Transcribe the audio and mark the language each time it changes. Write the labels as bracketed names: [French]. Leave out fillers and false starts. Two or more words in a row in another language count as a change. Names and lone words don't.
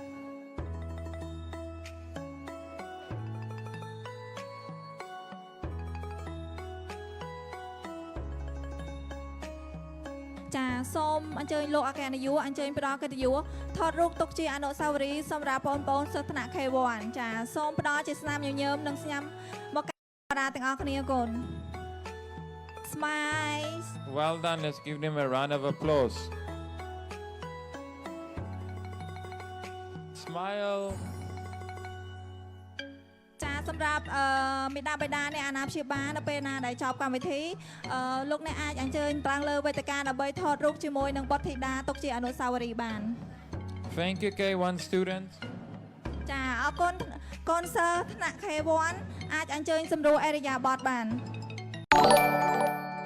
[Khmer] ចាសូមអញ្ជើញលោកអគ្គនាយកអញ្ជើញផ្ដល់កិត្តិយសថតរូបទុកជាអនុស្សាវរីយ៍សម្រាប់បងប្អូនសិស្សថ្នាក់ K1 ចាសូមផ្ដល់ជាស្នាមញញឹមនិងស្ញាំមកកាមេរ៉ាទាំងអស់គ្នាកូន Smile [English] Well done. Let's give them a round of applause. Smile. [Khmer] ចាសម្រាប់មេដាបៃតាអ្នកអាណាព្យាបាលនៅពេលណាដែលចប់កម្មវិធីលោកអ្នកអាចអញ្ជើញប្រាំងលើវេទិកាដើម្បីថតរូបជាមួយនឹងបុត្រធីតាទុកជាអនុស្សាវរីយ៍បាន [English] Thank you, K1 students. [Khmer] ចាអរគុណកូនសិស្សថ្នាក់ K1 អាចអញ្ជើញសម្រួលអេរិយាបថបាន